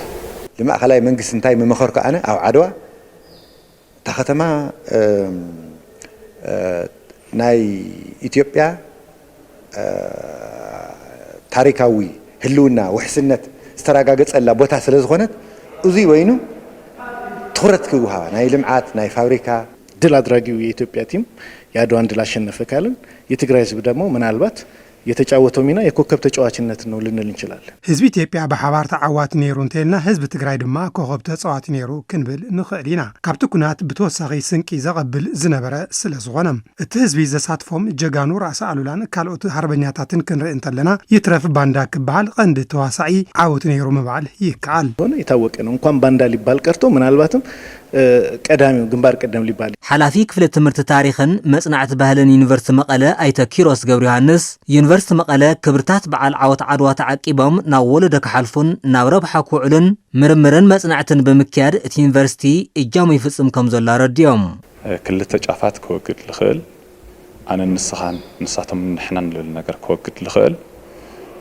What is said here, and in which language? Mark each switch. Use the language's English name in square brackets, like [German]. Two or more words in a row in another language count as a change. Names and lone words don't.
[Tigrinya] ንማእኸላይ መንግስቲ እንታይ መመኸርኩ ኣነ ኣብ ዓድዋ እታ ከተማ ናይ ኢትዮጵያ ታሪካዊ ህልውና ውሕስነት ዝተረጋገፀላ ቦታ ስለ ዝኾነት እዙይ ወይኑ ትኩረት ክውሃባ ናይ ልምዓት ናይ ፋብሪካ [Amharic] ድል አድራጊው የኢትዮጵያ ቲም የአድዋን ድል አሸነፈ ካልን የትግራይ ህዝብ ደግሞ ምናልባት የተጫወተው ሚና የኮከብ ተጫዋችነት ነው ልንል እንችላለን። [Tigrinya] ህዝቢ ኢትዮጵያ በሓባር ተዓዋቲ ነይሩ እንተልና ህዝቢ ትግራይ ድማ ኮኸብ ተጻዋቲ ነይሩ ክንብል ንኽእል ኢና። ካብቲ ኩናት ብተወሳኺ ስንቂ ዘቐብል ዝነበረ ስለ ዝኾነ እቲ ህዝቢ ዘሳትፎም ጀጋኑ ራእሲ ኣሉላን ካልኦት ሃርበኛታትን ክንርኢ እንተለና ይትረፍ ባንዳ ክበሃል ቀንዲ ተዋሳዒ ዓወት ነይሩ ምባል ይከኣል። [Amharic] የታወቀ ነው። እንኳን ባንዳ ሊባል ቀርቶ ምናልባትም ቀዳሚው ግንባር ቀደም ሊባል [Tigrinya] ሓላፊ ክፍለ ትምህርቲ ታሪኽን መጽናዕቲ ባህልን ዩኒቨርሲቲ መቐለ ኣይተ ኪሮስ ገብረ ዮሃንስ ዩኒቨርሲቲ መቐለ ክብርታት በዓል ዓወት ዓድዋ ተዓቂቦም ናብ ወለዶ ክሓልፉን ናብ ረብሓ ክውዕሉን ምርምርን መጽናዕትን ብምክያድ እቲ ዩኒቨርሲቲ እጃሙ ይፍጽም ከም ዘሎ ረድዮም። ክልተ ጫፋት ክወግድ ልኽእል ኣነ ንስኻን ንሳቶም ንሕና ንልብል ነገር ክወግድ ልኽእል